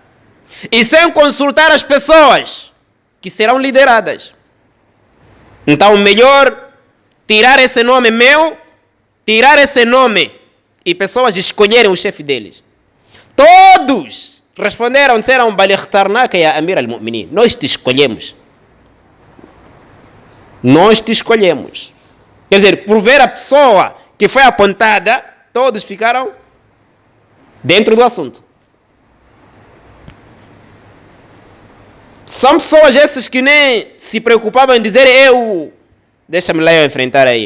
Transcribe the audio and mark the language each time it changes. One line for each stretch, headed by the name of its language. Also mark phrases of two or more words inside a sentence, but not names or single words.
Portuguese: E sem consultar as pessoas que serão lideradas. Então, melhor tirar esse nome meu, tirar esse nome e pessoas escolherem o chefe deles. Todos responderam, disseram,
Arabic: بل اخترناك يا أمير المؤمنين.
Portuguese: Nós te escolhemos. Nós te escolhemos. Quer dizer, por ver a pessoa que foi apontada, todos ficaram dentro do assunto. São pessoas essas que nem se preocupavam em dizer deixa-me lá eu enfrentar aí.